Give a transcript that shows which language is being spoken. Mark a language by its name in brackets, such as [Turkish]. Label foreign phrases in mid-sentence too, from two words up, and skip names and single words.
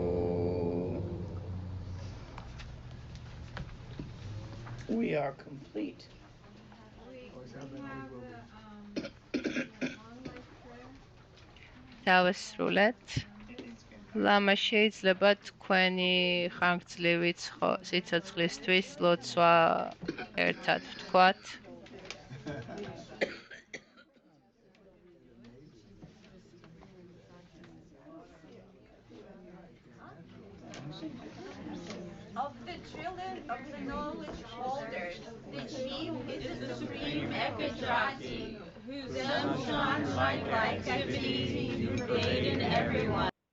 [English] We are complete. [Georgian] დავასრულეთ. ლამა შეიძლება თქვენი ხანგრძლივი სიცოცხლისთვის ლოცვა ერთად ვთქვათ. [English] Of the children of the knowledge holders, the chief is the supreme Ekadrati, whose sun shines like activity to pervade in everyone.